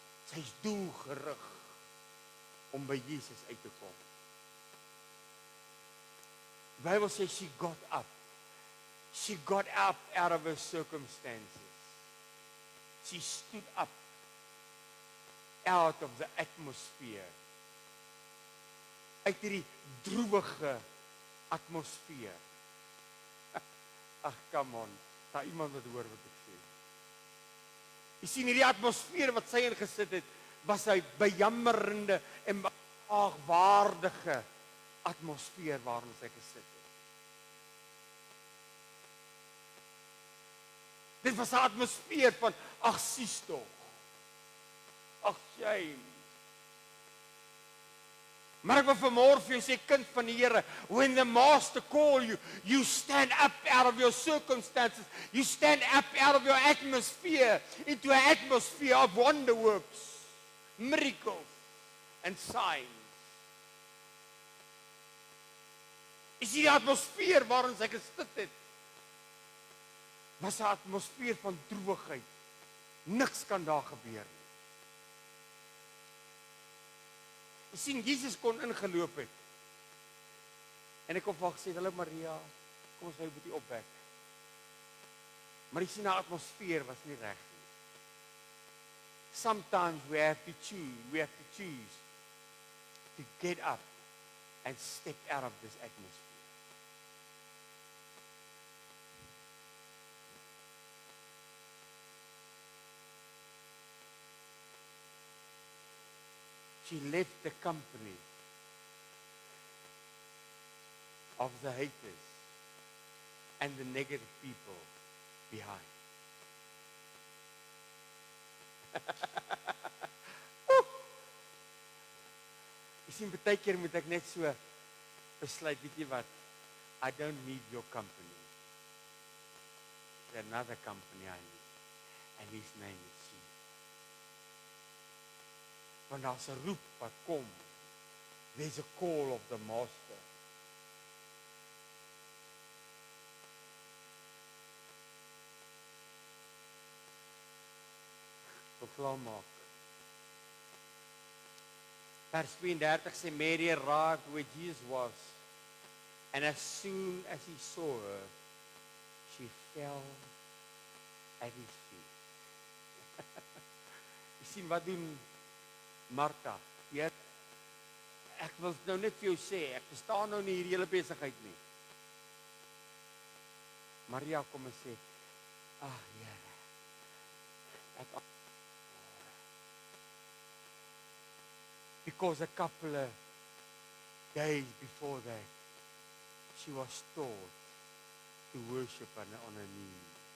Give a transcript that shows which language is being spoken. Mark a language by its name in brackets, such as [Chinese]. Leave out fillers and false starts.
[Afrikaans] Sy is doelgerig om by Jesus uit te kom. Die Bybel sê [English] she got up. She got up out of her circumstances. She stood up out of the atmosphere. [Afrikaans] Uit hierdie droewige atmosfeer. Ag, [English] come on. [Afrikaans] Daar iemand wat hoor wat ek sê. Jy sien hierdie atmosfeer wat sy ingesit het, was hy bejammerende en beagwaardige atmosfeer waarin sy gesit het. Dit was 'n atmosfeer van ag sies tog. Ag shame. Maar ek wil vanmôre vir jou sê, kind van die Here, [English] when the master call you, you stand up out of your circumstances. You stand up out of your atmosphere into an atmosphere of wonder works, miracles and signs. [Afrikaans] Is die atmosfeer waarin sy gesit het, was 'n atmosfeer van droewigheid. Niks kan daar gebeur nie. Jy sien, Jesus kon ingeloop het. En ek het gesê, hallo Maria, kom ons gou 'n bietjie opwek. Maar jy sien, die atmosfeer was nie reg nie. [English] Sometimes we have to choose to get up and step out of this atmosphere. She left the company of the haters and the negative people behind. [Afrikaans] Jy sien, baie keer moet ek net so besluit, weet jy wat? [English] I don't need your company. There's another company I need. And his name is Jesus. [Afrikaans] Want daar's 'n roep wat kom. [English] There's a call of the master. [Afrikaans] Tot klaar maak. Vers 32 sê [English] Mary arrived where Jesus was, and as soon as he saw her, she fell at his feet. [Afrikaans] Jy sien wat doen Martha? Weet, ek wil nou net vir jou sê, ek verstaan nou nie hierdie hele besigheid nie. Maria kom en sê, Here, [English] because a couple of days before that, she was taught to worship on her knees.